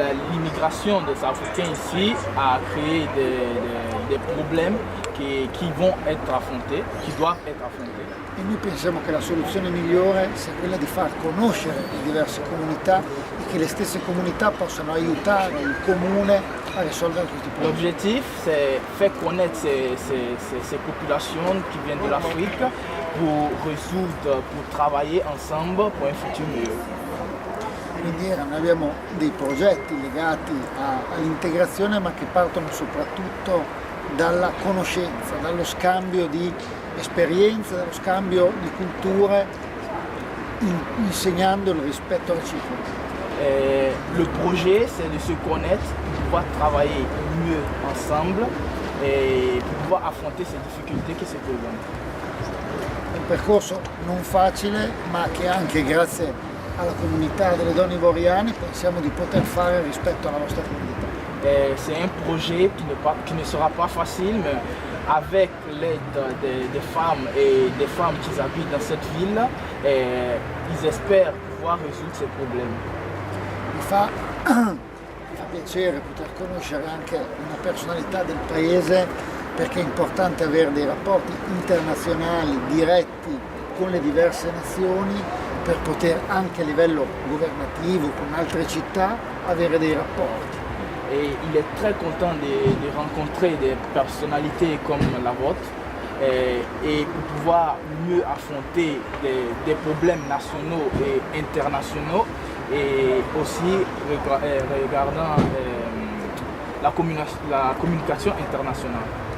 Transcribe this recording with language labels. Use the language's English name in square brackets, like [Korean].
[French] L'immigration des Africains ici a créé des problèmes qui vont être affrontés, qui doivent être affrontés. [Italian] E noi pensiamo che la soluzione migliore sia quella di far conoscere le diverse comunità e che le stesse comunità possano aiutare il comune a risolvere questi problemi. [French] L'objectif, c'est faire connaître ces populations qui viennent de l'Afrique pour résoudre, pour travailler ensemble pour un futur mieux. [Italian] Quindi noi abbiamo dei progetti legati all'integrazione, ma che partono soprattutto dalla conoscenza, dallo scambio di esperienze, dallo scambio di culture, insegnando il rispetto reciproco. [French] Le projet, c'est de se connaître, pour pouvoir travailler mieux ensemble et pour pouvoir affronter ces difficultés qui se présentent. [Italian] È un percorso non facile, ma che anche grazie alla comunità delle donne ivoriane pensiamo di poter fare rispetto alla nostra comunità. [French] C'est un projet qui ne sera pas facile, mais avec l'aide des femmes et des femmes qui habitent dans cette ville, ils espèrent pouvoir résoudre ces problèmes. [Italian] Mi fa piacere poter conoscere anche una personalità del paese, perché è importante avere dei rapporti internazionali diretti con le diverse nazioni per poter anche a livello governativo con altre città avere dei rapporti. [French] Et il est très content de rencontrer des personnalités comme la vôtre et pour pouvoir mieux affronter des problèmes nationaux et internationaux et aussi regardant la communication internationale.